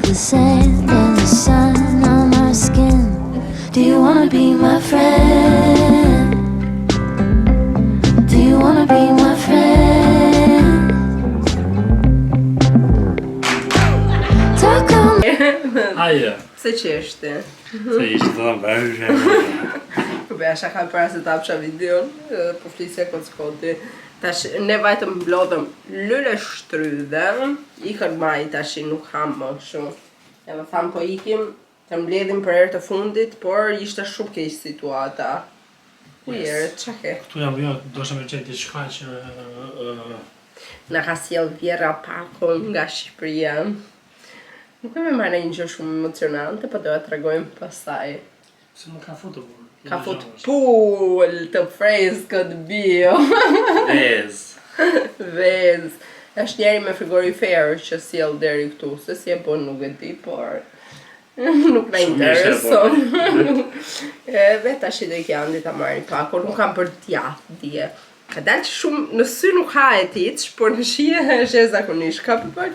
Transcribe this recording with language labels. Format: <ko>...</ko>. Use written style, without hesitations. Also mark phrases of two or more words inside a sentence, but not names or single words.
<en>sand and the sun on our skin. Do you wanna be my friend? Do you wanna be my friend? Talk on.</en> <sq>Ajo. Pse qeshti? Se ishte të bërë. Beja shaka para se ta apsha videon, po flisja kockoti. Tash ne vajtëm mblodhëm lule shtrydhe, ikën maj tash nuk ham më shumë. Edhe tham po ikim, të mbledhim për herë të fundit, por ishte shumë keq situata. Ku jere, qa ke? Tu jam jo, dosha me qenë diçka që... Na ka sjell Vjera Pako nga Shqipëria. Nuk e me marrë një gjë shumë emocionante, po do e tregojmë pastaj. Se më ka futur. Ka fut pull të freskët bio. Vez. Vez. Është njeri me frigorifer që sjell deri këtu, se si e bën nuk e di, por nuk na intereson. Edhe tash do i kanë ta marrin Pako, nuk kam për djath dje. Ka dalë që shumë në sy nuk ha e tiç, por në shije është e zakonisht ka për.</sq>